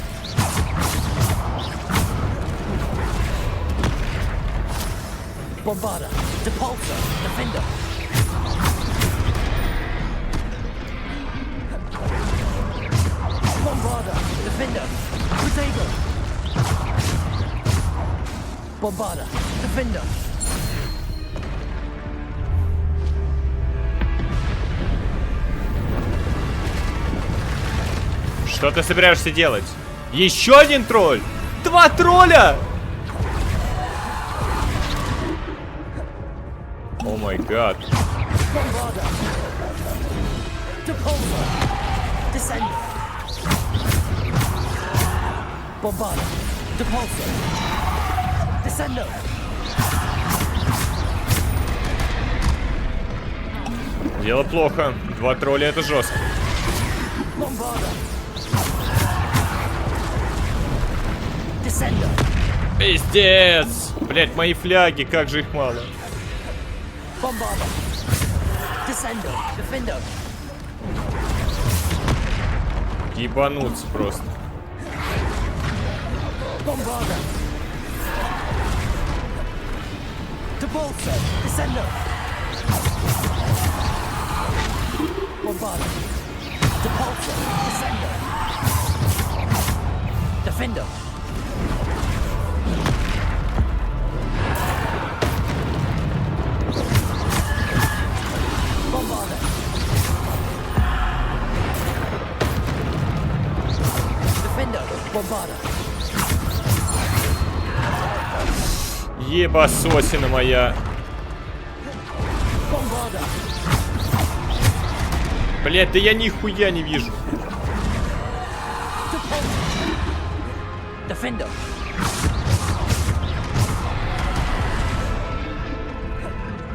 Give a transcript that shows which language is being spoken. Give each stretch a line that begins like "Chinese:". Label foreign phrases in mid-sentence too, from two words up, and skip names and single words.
Latin: Bombarder. Depulsor. Defender. Bombarder. Defender. Protego. Bombarder. Defender.
Russian: Что ты собираешься делать? Еще один тролль? 2 тролля!
English: Oh my god.
Latin: Bombarder. Depulsor. Descender. Bombarder. Depulsor. Descendo.
Russian: Дело плохо. 2 тролля это жестко.
Latin: Bombarder. Descendo.
Russian: Пиздец! Блять, мои фляги, как же их мало.
Latin: Bombarder. Descendo. Defender.
Russian: Ебануться просто.
Latin: Bombarder. Depulsor. Descendo. Bombarder. Depulsor. Descendo. Defender. Bombarder. Defender. Bombarder.
Russian: Ебасосина моя.
Latin: Bombarder.
Russian: Блять, да я нихуя не вижу.
Latin: Defender.